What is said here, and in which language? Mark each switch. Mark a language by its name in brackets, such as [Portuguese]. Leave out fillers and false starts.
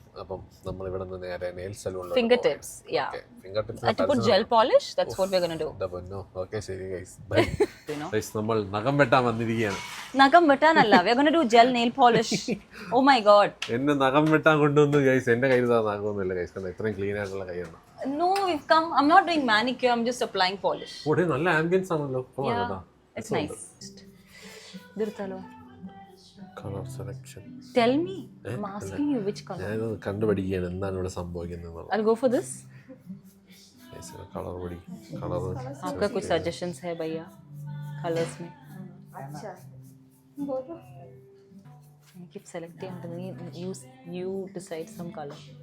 [Malayalam] അപ്പം നമ്മൾ ഇവിടെ നിന്ന് നേരെ nail സലൂണിൽ [English] Fingertips, yeah. Finger To put gel polish, that's what we're gonna do. [Malayalam] Okay ശരി ഗൈസ് [English] You know? [Malayalam] ഗൈസ് നമ്മൾ നഖം വെട്ടാൻ വന്നിരിക്കുകയാണ്. Nagam vetanalla, [English] we're gonna do gel nail polish. Oh my god. [Malayalam] എന്നെ നഖം വെട്ടാൻ കൊണ്ടുവന്ന് ഗൈസ് എന്റെ കയ്യിൽ നഖമൊന്നുമില്ല ഗൈസ്, കാരണം ഇത്രയും ക്ലീൻ ആയിട്ടുള്ള കൈയാണ്. [English] No, we've come. I'm not doing manicure, I'm just applying polish. [Malayalam] ഇവിടെ നല്ല ആംബിയൻസ് ആണല്ലോ. [English] Yeah, it's nice. Dirtalo. Colour selection Tell me. I'm asking you which color. [Malayalam] ഞാനത് കണ്ടുപിടിക്കുകയാണ് എന്താണ് ഇവിടെ സംഭവിക്കുന്നത്. [English] I'll go for this. Colour പടി colour [Hindi] आपका कुछ suggestions है भैया colors में? अच्छा बोलो. [English] I keep selecting and you decide some color.